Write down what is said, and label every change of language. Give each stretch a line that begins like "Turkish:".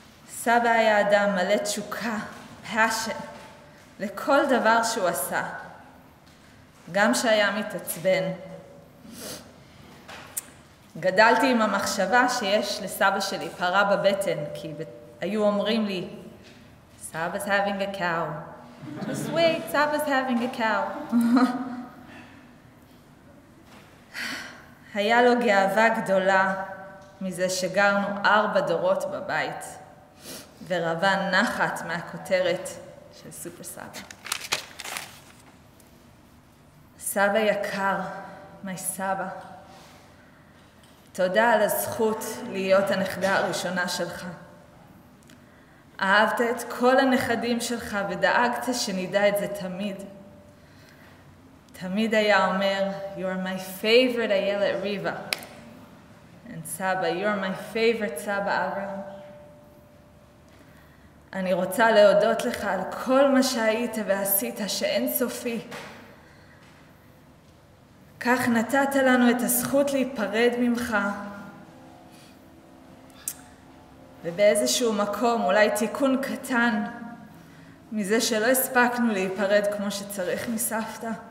Hebrew: סבא היה אדם מלא תשוקה,
English: passion,
Hebrew: לכל דבר שהוא עשה, גם שהיה מתעצבן. גדלתי עם המחשבה שיש לסבא שלי פרה בבטן, כי היו אומרים לי,
English: Saba's having a cow. Just wait, Saba's having a cow.
Hebrew: היה לו גאווה גדולה מזה שגרנו 4 דורות בבית, ורבה נחת מהכותרת של סופר סבא. סבא יקר, מי סבא, תודה על הזכות להיות הנכדה הראשונה שלך. אהבת את כל הנכדים שלך ודאגת שנדע את זה תמיד. תמיד היה אומר,
English: You're my favorite
Hebrew: איילת ריבה.
English: And Saba, you're my favorite Saba Avraham.
Hebrew: אני רוצה להודות לך על כל מה שהיית ועשית שאין סופי. כך נתת לנו את הזכות להיפרד ממך. ובאיזשהו מקום, אולי תיקון קטן, מזה שלא הספקנו להיפרד כמו שצריך מסבתא.